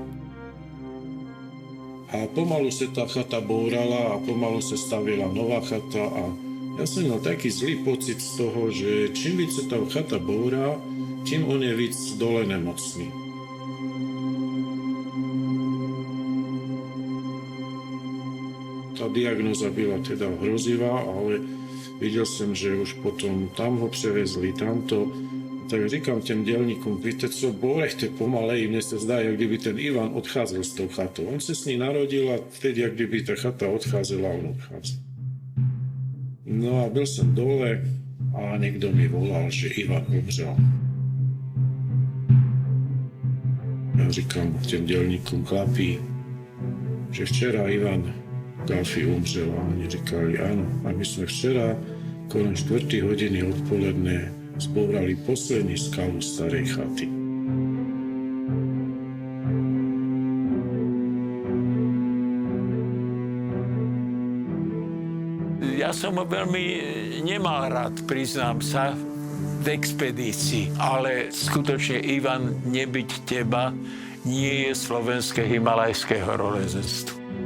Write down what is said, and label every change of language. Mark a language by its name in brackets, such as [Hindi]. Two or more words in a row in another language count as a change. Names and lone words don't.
[Slovak] A pomalu sa tá chata búrala a pomalu sa stavila nová chata a ja som mal taký zlý pocit z toho, že čím víc sa tá chata búra, tým on je víc dole nemocný. Tá diagnóza byla teda hrozivá, ale videl som, že už potom tam ho prevezli, tamto. [Czech] Tak říkám těm dělníkům, víte co, bourejte pomalej, [Slovak] mne sa zdá, [Czech] jak kdyby ten Ivan odcházel s tou chatou. [Slovak] On sa s ní narodil a vtedy, [Czech] jak kdyby ta chata odcházela, on odcházel. [Slovak] No a byl som dole a niekto mi volal, že Ivan umřel. [Czech] Ja říkám těm dělníkům, chlapí, že včera Ivan Galfi umřel a oni říkali, áno. A [Slovak] my sme [Czech] včera kolem 4 hodiny odpoledne zbourali poslední skalu starej chaty. [Slovak] Ja som ho veľmi nemal rád, priznám sa, v expedícii. Ale skutočne, Ivan, nebyť teba, nie je slovenské himalajské horolezectvo.